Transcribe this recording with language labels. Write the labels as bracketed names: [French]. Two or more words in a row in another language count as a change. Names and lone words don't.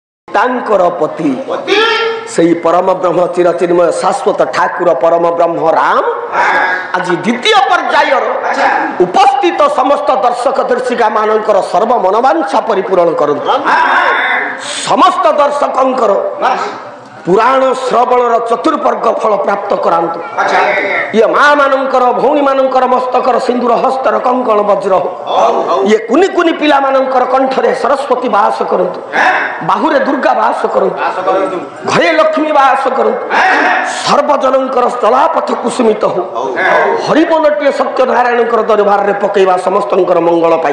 [Odia] ତାଙ୍କର ପତି ସହି ପରମ ବ୍ରହ୍ମ ଚିରଚିନ୍ମୟ ଶାଶ୍ୱତ ଠାକୁର ପରମ ବ୍ରହ୍ମ ରାମ ଆଜ ଦ୍ୱିତୀୟ ପର୍ଯ୍ୟାୟ ଉପସ୍ଥିତ ସମସ୍ତ ଦର୍ଶକ ଦର୍ଶିକା ମାନଙ୍କର ସର୍ବ ମନୋବାଞ୍ଛା ପରିପୂର୍ଣ୍ଣ କରନ୍ତୁ। ସମସ୍ତ ଦର୍ଶକଙ୍କର ପୁରାଣ ଶ୍ରବଣର ଚତୁର୍ବର୍ଗ ଫଳ ପ୍ରାପ୍ତ କରନ୍ତୁ। ଏ ମା ମାନଙ୍କର ଭଉଣୀ ମାନଙ୍କର ମସ୍ତକର ସିନ୍ଦୂର ହସ୍ତର କଙ୍କଣ ବଜ୍ର ଏ କୁନି କୁନି ପିଲା ମାନଙ୍କର କଣ୍ଠରେ ସରସ୍ୱତୀ ବାସ କରନ୍ତୁ, ବାହୁରେ ଦୁର୍ଗା ବାସ କରନ୍ତୁ, ଘରେ ଲକ୍ଷ୍ମୀ ବାସ କରନ୍ତୁ, ସର୍ବଜନଙ୍କର ଚଲାପଥ କୁସୁମିତ ହୋ ହରିବୋଲଟିଏ ସତ୍ୟନାରାୟଣଙ୍କର ଦରବାର ରେ ପକେଇବା ସମସ୍ତଙ୍କର ମଙ୍ଗଳ ପାଇଁ।